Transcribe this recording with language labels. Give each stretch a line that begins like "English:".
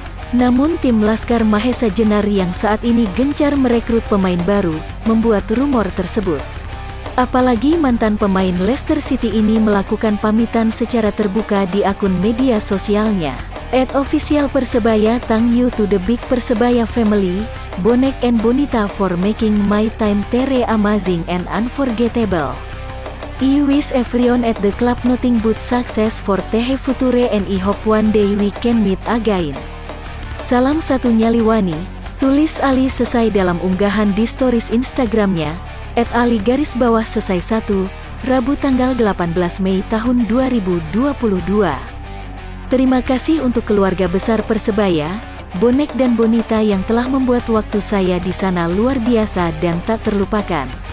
Indonesian: Namun tim Laskar Mahesa Jenar yang saat ini gencar merekrut pemain baru, membuat rumor tersebut. Apalagi mantan pemain Leicester City ini melakukan pamitan secara terbuka di akun media sosialnya.
English: @official Persebaya thank you to the big Persebaya family, Bonek and Bonita for making my time very amazing and unforgettable. I wish everyone at the club nothing but success for the future and I hope one day we can meet again.
Indonesian: Salam satu Nyaliwani, tulis Ali Sesai dalam unggahan di stories Instagramnya, @ali_sesai1, Rabu tanggal 18 Mei tahun 2022. Terima kasih untuk keluarga besar Persebaya, Bonek dan Bonita yang telah membuat waktu saya di sana luar biasa dan tak terlupakan.